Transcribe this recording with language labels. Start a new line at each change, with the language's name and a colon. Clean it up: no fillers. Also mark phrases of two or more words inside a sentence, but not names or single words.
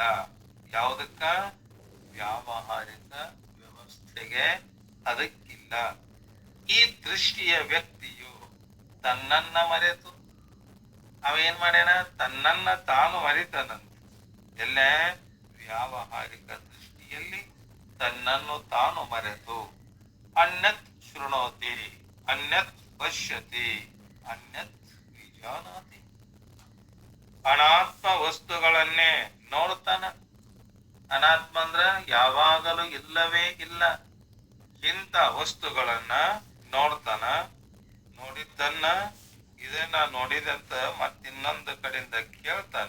Kannada: ಯಾವುದಕ್ಕ? ವ್ಯಾವಹಾರಿಕ ವ್ಯವಸ್ಥೆಗೆ ಅದಕ್ಕಿಲ್ಲ. ಈ ದೃಷ್ಟಿಯ ವ್ಯಕ್ತಿಯು ತನ್ನನ್ನ ಮರೆತು ಅವೇನ್ ಮಾಡ್ಯಾನ? ತನ್ನನ್ನ ತಾನು ಮರಿತಾನಂತ. ಎಲ್ಲೇ? ವ್ಯಾವಹಾರಿಕ ದೃಷ್ಟಿಯಲ್ಲಿ ತನ್ನನ್ನು ತಾನು ಮರೆತು
Sanskrit: ಅನ್ಯತ್ ಶೃಣೋತಿ, ಅನ್ಯತ್ ಪಶ್ಯತಿ, ಅನ್ಯತ್ ವಿಜಾನಾತಿ.
Kannada: ಅನಾತ್ಮ ವಸ್ತುಗಳನ್ನೇ ನೋಡ್ತಾನ. ಅನಾತ್ಮ ಅಂದ್ರ ಯಾವಾಗಲೂ ಇಲ್ಲವೇ ಇಲ್ಲ. ಇಂಥ ವಸ್ತುಗಳನ್ನ ನೋಡ್ತಾನ. ನೋಡಿದ್ದನ್ನ ಇದನ್ನ ನೋಡಿದಂತ ಮತ್ತಿನ್ನೊಂದು ಕಡೆಯಿಂದ ಕೇಳ್ತಾನ.